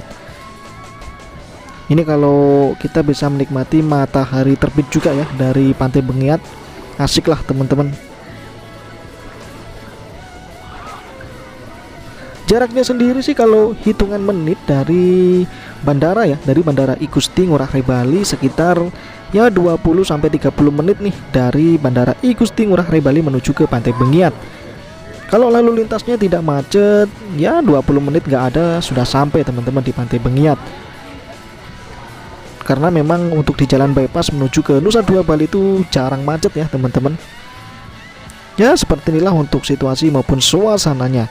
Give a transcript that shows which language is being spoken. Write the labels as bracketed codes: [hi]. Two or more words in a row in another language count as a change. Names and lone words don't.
[id] Ini kalau kita bisa menikmati matahari terbit juga ya dari Pantai Bengiat, asik lah teman-teman. Jaraknya sendiri sih kalau hitungan menit dari bandara ya, dari Bandara I Gusti Ngurah Rai Bali sekitar ya 20-30 menit nih dari Bandara I Gusti Ngurah Rai Bali menuju ke Pantai Bengiat. Kalau lalu lintasnya tidak macet ya 20 menit nggak ada sudah sampai teman-teman di Pantai Bengiat. Karena memang untuk di jalan bypass menuju ke Nusa Dua Bali itu jarang macet ya teman-teman. Ya seperti inilah untuk situasi maupun suasananya.